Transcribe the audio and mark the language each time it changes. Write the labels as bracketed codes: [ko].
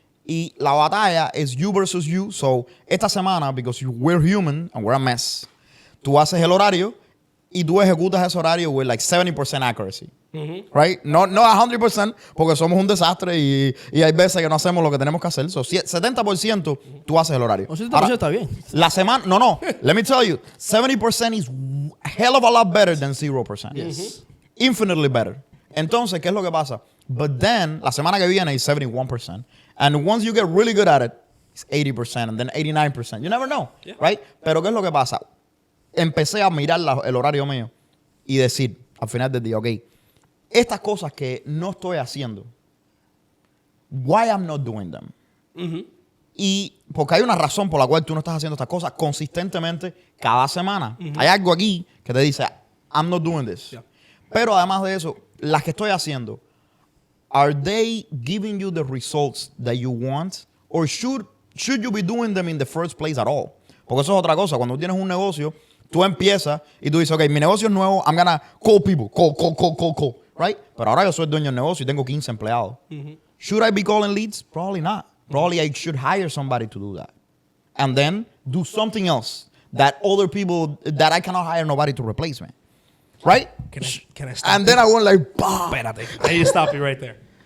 [es] Y la batalla es [en] you versus you. So, [es] esta semana, [en] because we're human and we're a mess, [es] tú haces el horario y tú ejecutas ese horario [en] with like 70% accuracy. Right? [es] No 100%, porque somos un desastre y hay veces que no hacemos lo que tenemos que hacer. So, 70% tú haces el horario. O 70% está bien. La semana, no. [en] Let me tell you, 70% is a hell of a lot better than 0%. Yes. Infinitely better. [es] Entonces, ¿qué es lo que pasa? [en] But then, [es] la semana que viene es 71%. [en] And once you get really good at it, it's 80% and then 89%. You never know, right? [es] Pero ¿qué es lo que pasa? Empecé a mirar el horario mío y decir, al final del día, ok, estas cosas que no estoy haciendo, [en] why I'm not doing them? [es] Y porque hay una razón por la cual tú no estás haciendo estas cosas consistentemente cada semana. Hay algo aquí que te dice, [en] I'm not doing this. Yeah. [es] Pero además de eso, las que estoy haciendo, [en] are they giving you the results that you want? Or should you be doing them in the first place at all? [es] Porque eso es otra cosa. Cuando tienes un negocio, tú empiezas y tú dices, ok, mi negocio es nuevo, [en] I'm gonna call people, call, right? [es] Pero ahora yo soy dueño del negocio y tengo 15 empleados. [en] Should I be calling leads? Probably not. Probably I should hire somebody to do that. And then do something else that other people, that I cannot hire nobody to replace me. Right? Can I stop? And then I went like, bah. [es] Espérate. [en] I need to stop you right there.